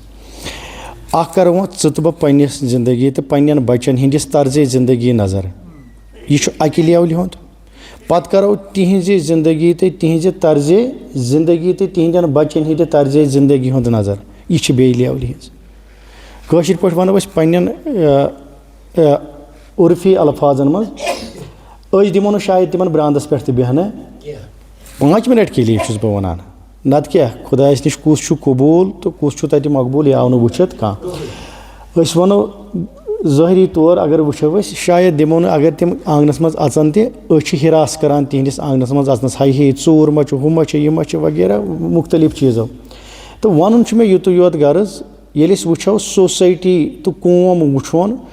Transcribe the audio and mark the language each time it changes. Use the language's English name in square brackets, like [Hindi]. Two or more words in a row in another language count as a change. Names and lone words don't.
[Kashmiri] اکھ کرو وۄنۍ ژٕ تہٕ بہٕ پننِس زندگی تہٕ پننٮ۪ن بچن ہِنٛدِس طرزِ زندگی نظر یہِ چھُ اکہِ لیولہِ ہُنٛد پتہٕ کرو تِہنٛزِ زندگی تہٕ تِہنٛزِ طرزِ زندگی تہٕ تِہنٛدٮ۪ن بچن ہِنٛدِ طرزِ زندگی ہُنٛد نظر یہِ چھِ بیٚیہِ لیولہِ ہِنٛز کٲشِر پٲٹھۍ ونو أسۍ پننٮ۪ن عرفی الفاظن منٛز أسۍ دِمو نہٕ شاید تِمن برانٛدس پٮ۪ٹھ تہِ بیٚہنہٕ [Urdu] 5 مِنٹ کے لیے [Kashmiri] چھُس بہٕ ونان نتہٕ کیٛاہ خۄدایس نِش کُس چھُ قبوٗل تہٕ کُس چھُ تتہِ مقبوٗل یہِ آو نہٕ وٕچھِتھ کانٛہہ أسۍ ونو ظٲہری طور اگر وٕچھو أسۍ شاید دِمو نہٕ اگر تِم آنٛگنس منٛز اژان تہِ أسۍ چھِ ہراس کران تِہنٛدِس آنٛگنس منٛز اژنس ہاے ہے ژوٗر ما چھُ ہُہ ما چھِ یہِ ما چھِ وغیرہ مختلف چیٖزو تہٕ ونُن چھُ مےٚ یُتُے یوت غرض ییٚلہِ أسۍ وٕچھو سوسایٹی تہٕ قوم وٕچھون